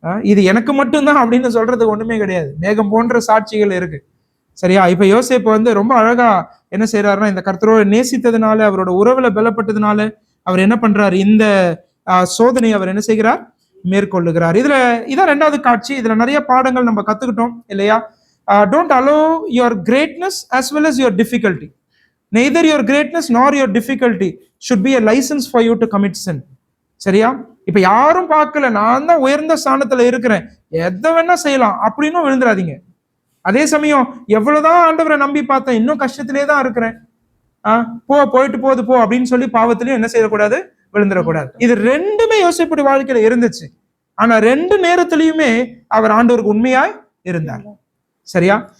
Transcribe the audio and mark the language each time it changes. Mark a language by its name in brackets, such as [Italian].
[Tamil] இது எனக்கு மட்டும்தான் அப்படின்னு சொல்றது ஒண்ணுமே கிடையாது. மேகம் போன்ற சாட்சிகள் இருக்கு. சரியா? இப்ப யோசேப்பு வந்து ரொம்ப அழகா என்ன செய்யறாருன்னா, இந்த கர்த்தரோட நேசித்ததுனால, அவரோட உறவுல பலப்பட்டதுனால அவர் என்ன பண்றாரு, இந்த சோதனை அவர் என்ன செய்கிறார், மேற்கொள்ளுகிறார். இதான் ரெண்டாவது காட்சி. இதுல நிறைய பாடங்கள் நம்ம கத்துக்கிட்டோம் இல்லையா? [English] Don't allow your greatness as well as your difficulty. Neither your greatness nor your difficulty should be a license for you to commit sin. [Tamil] சரியா? இப்ப யாரும் பார்க்கல, நான் தான் உயர்ந்த ஸ்தானத்துல இருக்கிறேன், எதை வேணா செய்யலாம் அப்படின்னு விழுந்துடாதீங்க. அதே சமயம் எவ்வளவுதான் ஆண்டவரை நம்பி பார்த்தேன், இன்னும் கஷ்டத்திலே தான் இருக்கிறேன், போயிட்டு போகுது போ அப்படின்னு சொல்லி பாவத்திலையும் என்ன செய்யக்கூடாது, விழுந்துடக்கூடாது. இது ரெண்டுமே யோசேப்புடைய வாழ்க்கையில இருந்துச்சு. ஆனா ரெண்டு நேரத்திலையுமே அவர் ஆண்டவருக்கு உண்மையாய் இருந்தார். சரியா?